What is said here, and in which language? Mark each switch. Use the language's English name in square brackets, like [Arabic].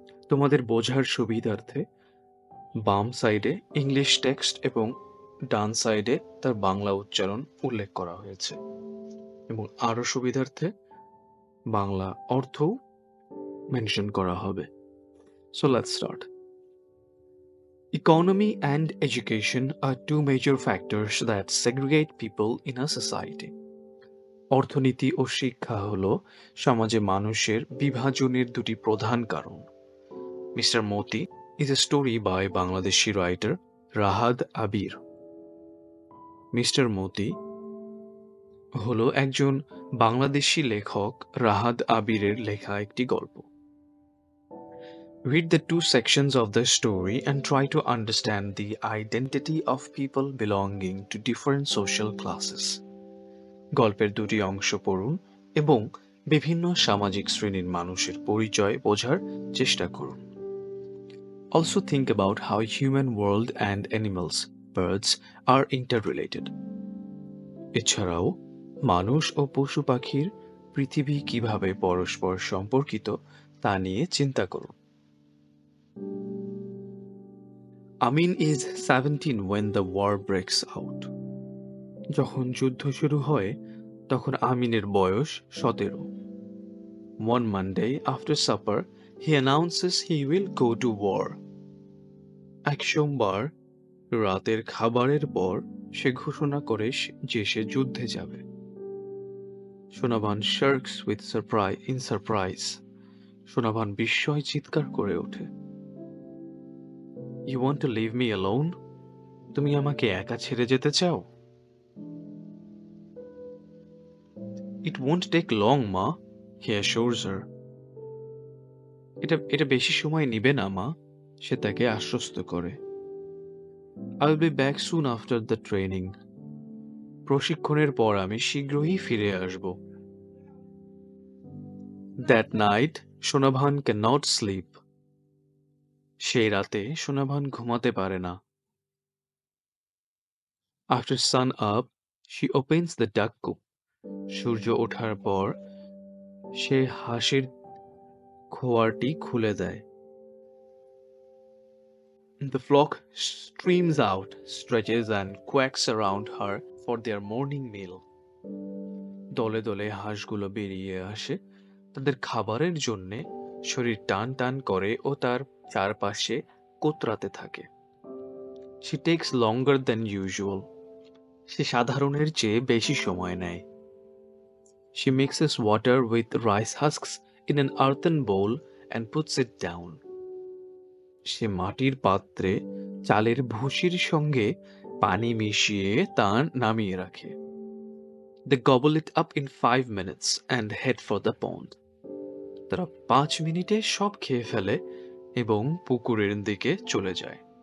[Bangla] তোমাদের বোঝার সুবিধার্থে বাম সাইডে ইংলিশ টেক্সট এবং ডান সাইডে তার বাংলা উচ্চারণ উল্লেখ করা হয়েছে এবং আরও সুবিধার্থে বাংলা অর্থও মেনশন করা হবে। [English] So let's start. Economy and education are two major factors that segregate people in a society. [Bangla] অর্থনীতি ও শিক্ষা হলো সমাজে মানুষের বিভাজনের দুটি প্রধান কারণ। [English] Mister Moti is a story by Bangladeshi writer Rahat Abir. [Bangla] Mister মতি হলো একজন বাংলাদেশি লেখক রাহাত আবিরের লেখা একটি গল্প। [English] Read the two sections of the story and try to understand the identity of people belonging to different social classes. [Bangla] গল্পের দুটি অংশ পড়ুন এবং বিভিন্ন সামাজিক শ্রেণীর মানুষের পরিচয় বোঝার চেষ্টা করুন। [English] Also think about how human world and animals, birds, are interrelated. [Bangla] এছাড়াও মানুষ ও পশু পাখির পৃথিবী কিভাবে পরস্পর সম্পর্কিত তা নিয়ে চিন্তা করুন। [English] Amin is 17 when the war breaks out. [Bangla] যখন যুদ্ধ শুরু হয় তখন আমিনের বয়স 17। [English] One Monday after supper he announces he will go to war. [Bangla] এক সোমবার রাতের খাবারের পর সে ঘোষণা করে যে সে যুদ্ধে যাবে। Sonavan [English] shirks with surprise. [Bangla] Sonavan বিস্ময় চিৎকার করে ওঠে। [English] You want to leave me alone? [Bangla] তুমি আমাকে একা ছেড়ে যেতে চাও? [English] It won't take long, Ma, he assures her. [Bangla] এটা বেশি সময় নিবে না মা, সে তাকে আশ্বস্ত করে। [English] I'll be back soon after the training. [Bangla] প্রশিক্ষণের পর আমি শীঘ্রই ফিরে আসব। [English] That night, Sonavan cannot sleep. [Bangla] সেই রাতে সোনাভান ঘুমাতে পারে না। [English] After sun up, she opens the duck coop. [Bangla] সূর্য ওঠার পর সে হাঁসের খোয়ারটি খুলে দেয়। [English] The flock streams out, stretches and quacks around her for their morning meal. [Bangla] দলে দলে হাঁসগুলো বেরিয়ে আসে তাদের খাবারের জন্যে, শরীর টান টান করে ও তার চারপাশে কোতরাতে থাকে। [English] She takes longer than usual. [Bangla] সে সাধারণের চেয়ে বেশি সময় নেয়। [English] She mixes water with rice husks in an earthen bowl and puts it down. [Bangla] সে মাটির পাত্রে চালের ভুসির সঙ্গে পানি মিশিয়ে তা নামিয়ে রাখে। [English] They gobble it up in 5 minutes and head for the pond. [Bangla] তারা 5 মিনিটে সব খেয়ে ফেলে এবং পুকুরের দিকে চলে যায়।